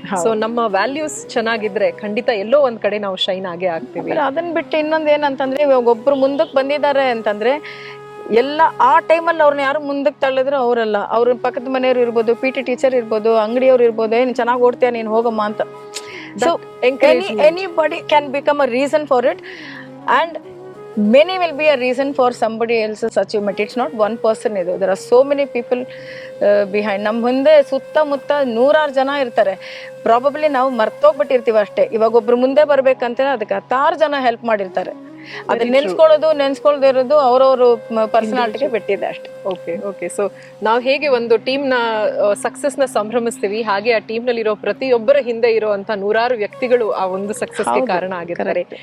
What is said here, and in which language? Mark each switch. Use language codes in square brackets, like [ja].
[kn] So ನಮ್ಮ values ಚೆನ್ನಾಗಿದ್ರೆ ಖಂಡಿತ ಎಲ್ಲೋ ಒಂದ್ ಕಡೆ ನಾವು ಶೈನ್ ಆಗೇ ಆಗ್ತೀವಿ. ಅದನ್ನ ಬಿಟ್ಟು ಇನ್ನೊಂದ್ ಏನಂತಂದ್ರೆ ಇವಾಗ ಒಬ್ರು ಮುಂದಕ್ಕೆ ಬಂದಿದ್ದಾರೆ ಅಂತಂದ್ರೆ ಎಲ್ಲ ಆ ಟೈಮಲ್ಲಿ ಅವ್ರನ್ನ ಯಾರು ಮುಂದಕ್ಕೆ ತಳ್ಳಿದ್ರು ಅವರಲ್ಲ. ಅವ್ರ ಪಕ್ಕದ ಮನೆಯವ್ರು ಇರ್ಬೋದು, PT ಟೀಚರ್ ಇರ್ಬೋದು, ಅಂಗಡಿಯವ್ರು ಇರ್ಬೋದು, ಏನ್ ಚೆನ್ನಾಗಿ ಓಡ್ತೀಯ ನೀನ್ ಹೋಗಮ್ಮ ಅಂತ. [en] So anybody can become a reason for it and many will be a reason for somebody else's achievement. It's not one person idu. There are so many people behind. [kn] ನಮ್ಮ ಮುಂದೆ ಸುತ್ತಮುತ್ತ 100 ಜನ ಇರ್ತಾರೆ. ಪ್ರಾಬಬ್ಲಿ ನಾವು ಮರ್ತೋಗ್ಬಿಟ್ಟಿರ್ತೀವಿ ಅಷ್ಟೇ. ಇವಾಗ ಒಬ್ರು ಮುಂದೆ ಬರ್ಬೇಕಂತ ಅದಕ್ಕೆ 10 ಜನ ಹೆಲ್ಪ್ ಮಾಡಿರ್ತಾರೆ. ಅದನ್ನ ನೆನ್ಸ್ಕೊಳ್ಳೋದೇ ಇರೋದು ಅವ್ರವ್ರ ಪರ್ಸನಾಲಿಟಿಗೆ ಬಿಟ್ಟಿದೆ ಅಷ್ಟೇ. ಓಕೆ. ಸೊ ನಾವು ಹೇಗೆ ಒಂದು ಟೀಮ್ ನ ಸಕ್ಸಸ್ ನ ಸಂಭ್ರಮಿಸ್ತೀವಿ, ಹಾಗೆ ಆ ಟೀಮ್ ನಲ್ಲಿ ಇರೋ ಪ್ರತಿಯೊಬ್ಬರ ಹಿಂದೆ ಇರುವಂತ 100 ವ್ಯಕ್ತಿಗಳು ಆ ಒಂದು ಸಕ್ಸಸ್ಗೆ ಕಾರಣ ಆಗಿರ್ತಾರೆ.